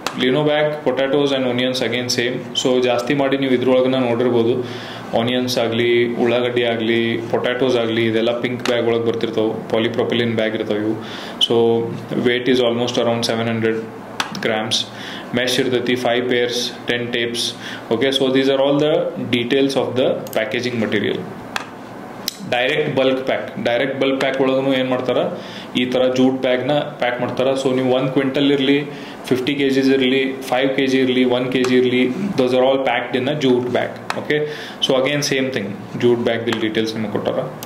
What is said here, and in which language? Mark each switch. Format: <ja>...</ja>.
<kn>ಲಿನೋ bag, potatoes and onions again same. So ಜಾಸ್ತಿ ಮಾಡಿ ನೀವು ಇದ್ರೊಳಗನ್ನ ನೋಡಿರ್ಬೋದು. ಆನಿಯನ್ಸ್ ಆಗಲಿ, ಉಳ್ಳಾಗಡ್ಡಿ ಆಗಲಿ, ಪೊಟ್ಯಾಟೋಸ್ ಆಗಲಿ, ಇದೆಲ್ಲ ಪಿಂಕ್ ಬ್ಯಾಗ್ ಒಳಗೆ ಬರ್ತಿರ್ತಾವೆ. ಪಾಲಿಪ್ರೊಪಿಲಿನ್ ಬ್ಯಾಗ್ ಇರ್ತಾವೆ ಇವು. So</kn> <en>Weight is almost around 700 grams. Mesh ಇರ್ತೈತಿ, 5 pairs, 10 tapes. Okay, so these are all the details of the packaging material.</en> <kn>Direct bulk pack ಒಳಗೂ ಏನು ಮಾಡ್ತಾರೆ, ಈ ಥರ ಜೂಟ್ ಬ್ಯಾಗ್ನ ಪ್ಯಾಕ್ ಮಾಡ್ತಾರೆ. ಸೊ ನೀವು 1 ಕ್ವಿಂಟಲ್ ಇರಲಿ, 50 kgs ಇರಲಿ, 5 kg ಇರಲಿ, 1 kg ಇರಲಿ,</kn> <en>Those are all packed in a jute bag.</en> <kn>Okay, so again same thing, jute ಬ್ಯಾಗ್ದಲ್ಲಿ details ನಿಮಗೆ ಕೊಟ್ಟಾರ.</kn>